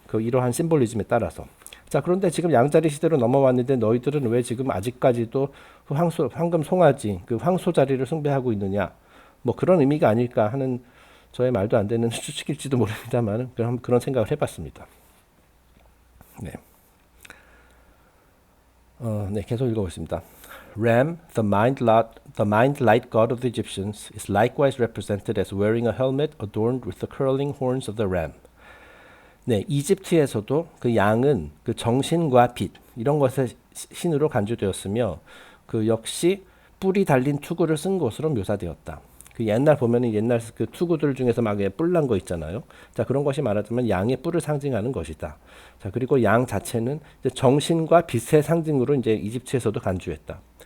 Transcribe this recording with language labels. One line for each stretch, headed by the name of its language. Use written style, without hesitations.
Korean: 그 이러한 심볼리즘에 따라서. 자, 그런데 지금 양자리 시대로 넘어왔는데 너희들은 왜 지금 아직까지도 황금 송아지, 그 황소 자리를 숭배하고 있느냐? 뭐 그런 의미가 아닐까 하는 저의 말도 안 되는 추측일지도 모릅니다만 그런 생각을 해봤습니다. 네. 네, 계속 읽어보겠습니다.
English: Ram, the mind-light god of the Egyptians, is likewise represented as wearing a helmet adorned with the curling horns of the ram.
Korean: 네, 이집트에서도 그 양은 그 정신과 빛 이런 것의 신으로 간주되었으며 그 역시 뿔이 달린 투구를 쓴 것으로 묘사되었다. 그 옛날 보면은 옛날 그 투구들 중에서 막 뿔난 거 있잖아요. 자, 그런 것이 말하자면 양의 뿔을 상징하는 것이다. 자, 그리고 양 자체는 이제 정신과 빛의 상징으로 이제 이집트에서도 간주했다.